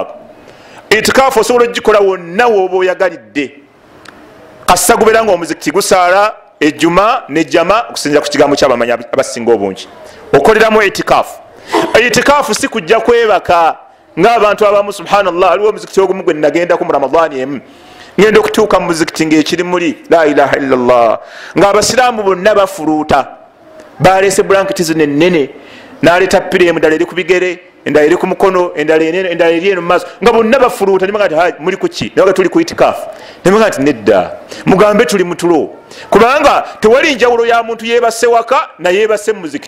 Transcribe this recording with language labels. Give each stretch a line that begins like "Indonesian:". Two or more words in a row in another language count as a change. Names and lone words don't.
Ganda: i'tikaafu osobola ogikola wonna wooba oyagalidde, kassa gubeera nga omuzikiti gusaala ejjuma nejjama okusinza ku kigambo ky'abamanyi abasinga obungi. okoleramu i'tikaafu. i'tikaafu si kujja kwebaka ng'abantu abamu subhanallah. aliwo omuzikiti ogumu gwe nagendako mu Ramadani emu, ngenda okutuuka mu muzikiti ng'ekiri muli
Arabic: لا إله إلا الله,
Ganda: ng'abasiraamu bonna bafuluuta, baleese blanketi zino ennene, n'aleeta piremu endala eri ku bigere, endala eri ku mukono, endala eri eno mu maaso, nga bonna bafuluuta. nebaga nti muli kuki? nebaga tuli ku i'tikaafu. nebaga nti nedda, mugambe tuli mutulo, kubanga tewali njawulo ya muntu yeebase waka na yeebase mu muzikiti.